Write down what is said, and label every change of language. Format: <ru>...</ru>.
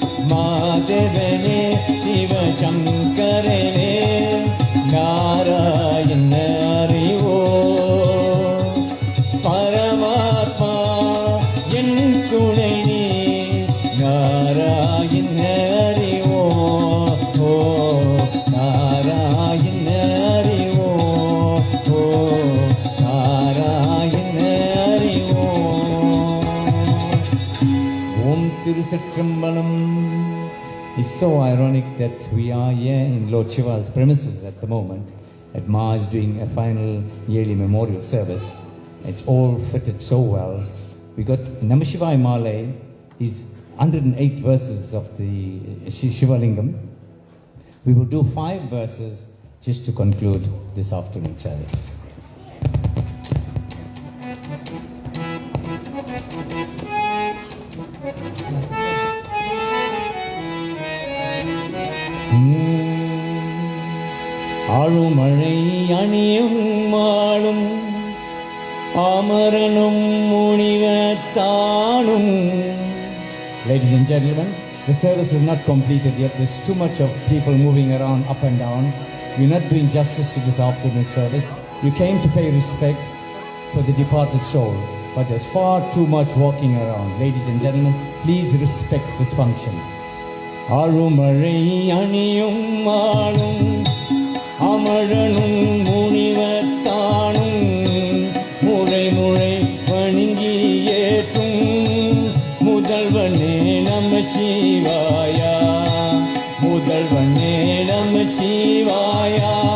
<ta>மாதவனே சிவசங்கரனே நாராயண ஹரி ஓம் பரமாத்மா என் துணை நீ நாராயண ஹரி ஓம் ஓ நாராயண ஹரி ஓம் ஓ நாராயண ஹரி ஓம். Om Tirusatrambalam.</ta> <en>It's so ironic that we are here in Lord Shiva's premises at the moment, at Mars, doing a final yearly memorial service. It's all fitted so well. We got Namashivaya Malay is 108 verses of the Shivalingam. We will do 5 verses just to conclude this afternoon service.</en> <ta>ஆழுமழை அணியும் மாளும் ஆமரனும் முனிவத்தானும்.</ta> <en>Ladies and gentlemen, the service is not completed yet. There's too much of people moving around up and down. We're not doing justice to this afternoon service. You came to pay respect for the departed soul, but there's far too much walking around. Ladies and gentlemen, please respect this function.</en> <ta>ஆழுமழை அணியும் மாளும் அமரனும் முனிவத்தானும் முறை முறை வணங்கி ஏற்றும் முதல்வனே நம சிவாயா முதல்வனே நம சிவாயா</ta>